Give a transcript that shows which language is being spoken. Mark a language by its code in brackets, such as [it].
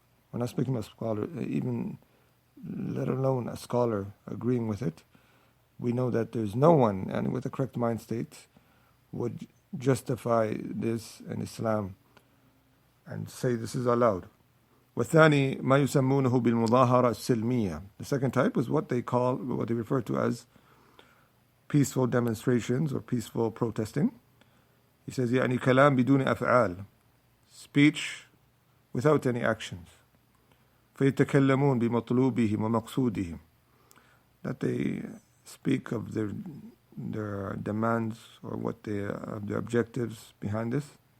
[en] we're not speaking of a scholar, even let alone a scholar agreeing with it, we know that there's no one, and with a correct mind state, would justify this in Islam and say this is allowed. [ar] والثاني ما يسمونه بالمظاهرة السلمية. [en] The second type is what they refer to as peaceful demonstrations or peaceful protesting. He says [ar] يعني كلام بدون أفعال, [en] speech without any actions. [ar] فيتكلمون بمطلوبهم ومقصودهم, [en] that they speak of their demands or what their objectives behind this.